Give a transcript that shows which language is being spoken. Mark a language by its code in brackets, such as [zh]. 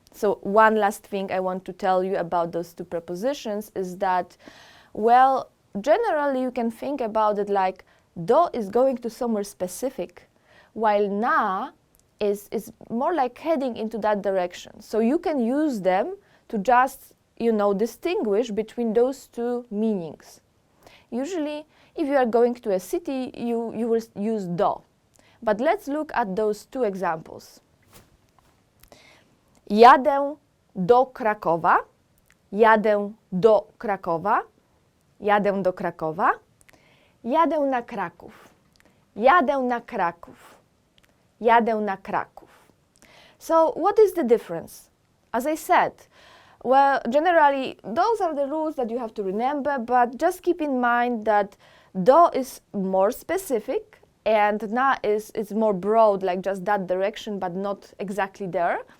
[en] So one last thing I want to tell you about those two prepositions is that, well, generally you can think about it like do is going to somewhere specific, while na is more like heading into that direction. So you can use them to just, distinguish between those two meanings. Usually, if you are going to a city, you will use do. But let's look at those two examples. [pl] Jadę do Krakowa, jadę do Krakowa, jadę do Krakowa, jadę na Kraków, jadę na Kraków, jadę na Kraków. [en] So what is the difference? As I said, well, generally, those are the rules that you have to remember, but just keep in mind that do is more specific and na is more broad, like just that direction, but not exactly there.